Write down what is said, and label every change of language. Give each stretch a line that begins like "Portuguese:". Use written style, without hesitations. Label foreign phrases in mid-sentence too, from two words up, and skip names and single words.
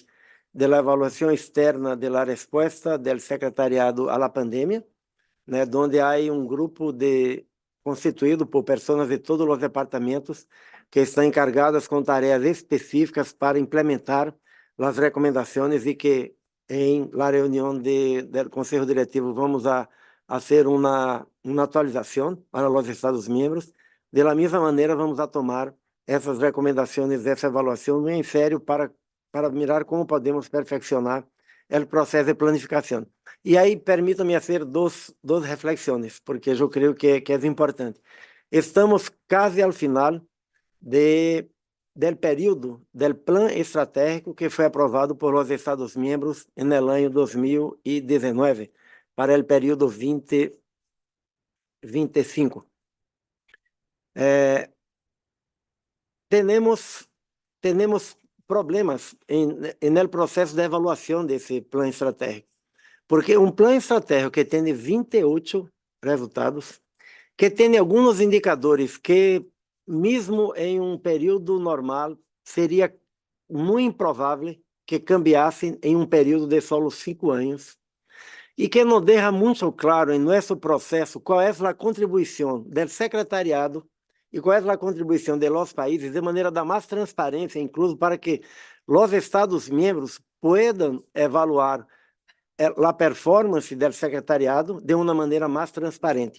Spanish: de la evaluación externa de la respuesta del secretariado a la pandemia, donde hay un grupo constituido por personas de todos los departamentos que están encargadas con tareas específicas para implementar las recomendaciones y que en la reunión del Consejo Directivo vamos a hacer una actualización para los Estados miembros. De la misma manera, vamos a tomar
Portuguese: essas recomendações, essa avaliação em sério para mirar como podemos perfeccionar o processo de planificação. E aí, permita-me fazer duas reflexões, porque eu creio que é importante. Estamos quase ao
Spanish: final del período del plan estratégico
Portuguese: que foi aprovado
Spanish: por los Estados miembros en el año 2019 para el período 2025. Tenemos problemas en el proceso de evaluación de ese plan estratégico, porque un plan estratégico que tiene 28 resultados, que
Portuguese: tem alguns indicadores que, mesmo em período normal, seria muito improvável que cambiassem em período de só 5 anos, e que nos deixa muito claro em nosso processo qual é a contribuição do secretariado e qual é a contribuição
Spanish: de los países
Portuguese: de maneira da mais transparência, incluso para que os Estados-membros possam evaluar a performance do secretariado de uma maneira mais transparente.